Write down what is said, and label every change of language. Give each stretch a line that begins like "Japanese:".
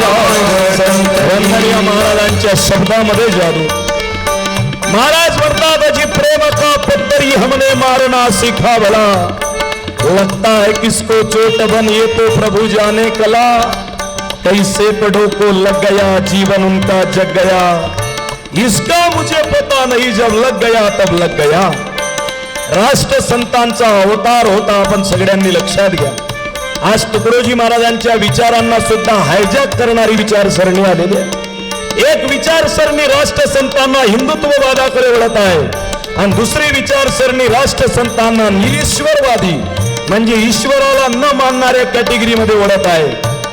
Marathi: महाराजांच्या शब्दामध्ये जादू. महाराज म्हणतात
Hindi: अजी प्रेम का पत्थर हमने मारना सीखा भला, लगता है किसको चोट बन ये तो प्रभु जाने कला, कैसे पढ़ो को लग गया जीवन उनका जग गया, इसका मुझे पता नहीं जब लग गया तब लग गया.
Marathi: राष्ट्र संतांचा अवतार होता. आपण सगळ्यांनी लक्षात घ्या. आज तुकडोजी महाराजांच्या विचारांना सुद्धा हायजॅक करणारी विचारसरणी आलेली आहे. एक विचारसरणी राष्ट्रसंतांना हिंदुत्ववादाकडे वळत आहे आणि दुसरी विचारसरणी राष्ट्रसंतांना निरीश्वरवादी म्हणजे ईश्वराला न मानणाऱ्या कॅटेगरीमध्ये वळत आहे.